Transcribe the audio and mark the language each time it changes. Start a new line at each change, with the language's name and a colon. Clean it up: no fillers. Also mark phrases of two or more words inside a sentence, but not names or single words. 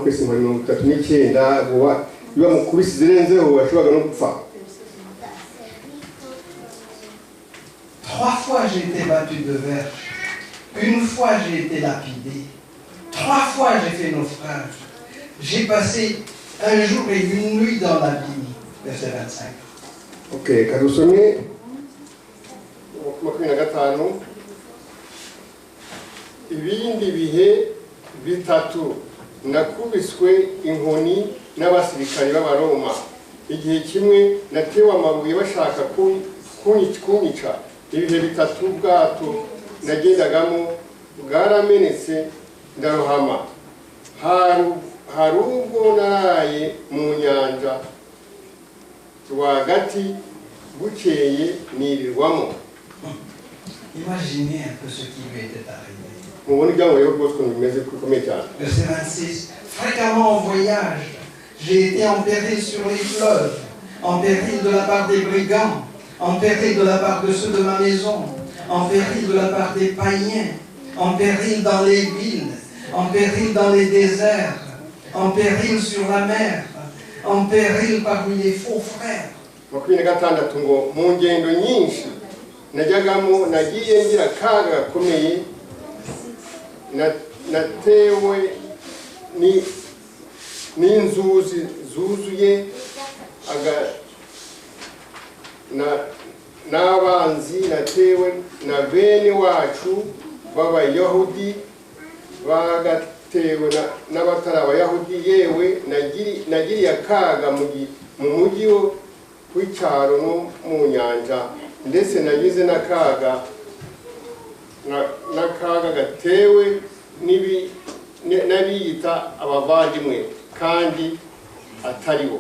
French: Trois fois j'ai été battu de verge. Une fois j'ai été lapidé. 3 fois j'ai fait naufrage. J'ai passé un jour et une nuit dans l'abîme. Verset 25.
Kinyarwanda: Ok, kadusome 25. Ibindi bihe bitatu nakubiswe inkoni n'abasirikari b'Abaroma. Igihe kimwe natewe amabuye bashaka kunyica. Ibihe bitatu ubwato nagendagamo bwaramenetse ndarohama. Hari ubwo naraye mu nyanja rwagati bukeye nirirwamo.
French: Imaginez un peu ce qui lui était arrivé. Verset 26. Fréquemment en voyage, j'ai été en péril sur les fleuves, en péril de la part des brigands, en péril de la part de ceux de ma maison, en péril de la part des païens, en péril dans les villes, en péril dans les déserts, en péril sur la mer, en péril parmi les faux frères.
Kinyarwanda: Najagamo nagiye ngira kaga gakomeye natewe n'inzuzi zuzuye n'abanzi natewe na bene wacu b'Abayahudi bagatewe n'abatari Abayahudi yewe nagiriye akaga mu mujyi w'icyaro no mu nyanja ndetse nagize n'akaga gatewe n'abiyita abavandimwe kandi atari bo.